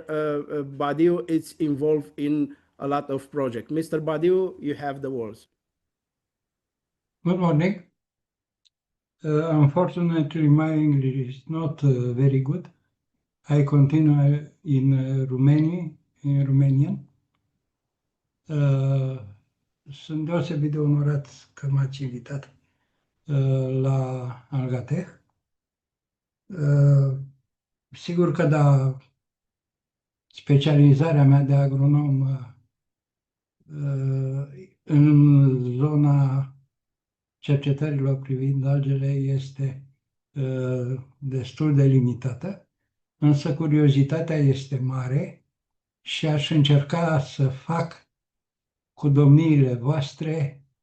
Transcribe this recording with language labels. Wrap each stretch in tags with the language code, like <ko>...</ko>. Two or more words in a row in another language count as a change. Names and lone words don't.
<en>Badiu is involved in a lot of projects. Mr. Badiu, you have the words. Good morning. Unfortunately, my English is not very good. I continue in Romanian.</en> <ro>Sunt deosebit de onorat că m-ați invitat la AlgaTech. Sigur că da, specializarea mea de agronom în zona cercetărilor privind algele este destul de limitată, însă curiozitatea este mare și aș încerca să fac cu domniile voastre</ro>